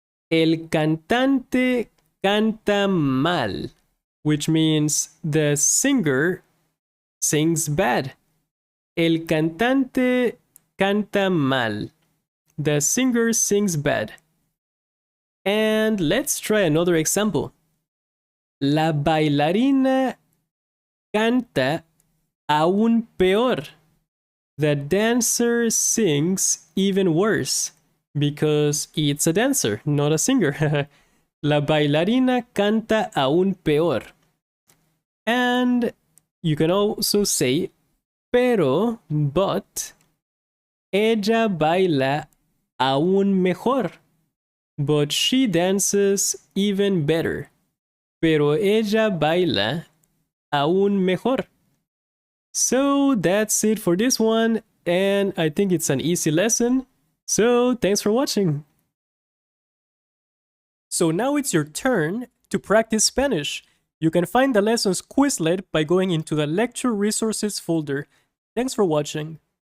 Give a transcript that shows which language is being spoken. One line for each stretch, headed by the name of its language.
Spanish: El cantante canta mal,
English: which means the singer sings bad.
Spanish: El cantante canta mal.
English: The singer sings bad. And let's try another example.
Spanish: La bailarina canta aún peor.
English: The dancer sings even worse because it's a dancer, not a singer.
Spanish: La bailarina canta aún peor.
English: And you can also say, pero, but,
Spanish: ella baila aún mejor.
English: But she dances even better.
Spanish: Pero ella baila aún mejor.
English: So that's it for this one, and I think it's an easy lesson. So thanks for watching. So now it's your turn to practice Spanish. You can find the lessons Quizlet by going into the lecture resources folder. Thanks for watching.